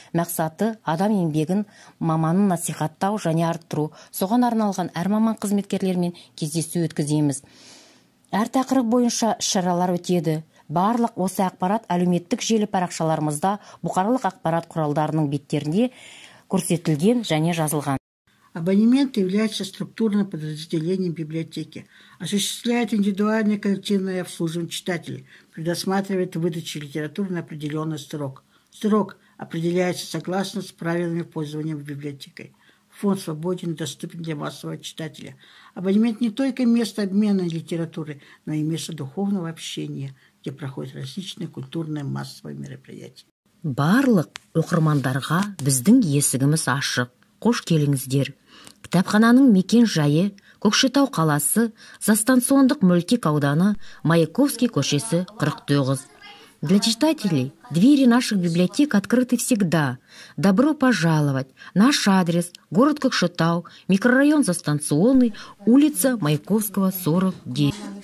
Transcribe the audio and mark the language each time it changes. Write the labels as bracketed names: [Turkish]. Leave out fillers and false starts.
[Kazakh] Мақсаты адам еңбегін, маманын насихаттау және арттыру. Соған арналған әр маман қызметкерлермен кездесу өткіземіз. Әр тақырып бойынша шаралар өтеді. Барлық осы ақпарат әлеуметтік желі парақшаларымызда, бұқаралық ақпарат құралдарының беттерінде көрсетілген және жазылған. [Russian] Абонемент является структурным подразделением библиотеки, осуществляет индивидуальное коллективное обслуживание читателей, предусматривает выдачу литературы на определенный срок. Срок определяется согласно с правилами пользования библиотекой. Фонд свободен и доступен для массового читателя. Абонемент не только место обмена литературы, но и место духовного общения, где проходят различные культурные массовые мероприятия. [Kazakh] Барлық оқырмандарға біздің есігіміз ашық. Қош келіңіздер. Кітапхананың мекен жайы Көкшетау қаласы, Застанциондық мөлтек ауданы, Маяковский көшесі 49. [Russian] Для читателей двери наших библиотек открыты всегда. Добро пожаловать. Наш адрес – город Көкшетау, микрорайон Застанционный, улица Маяковского, 49.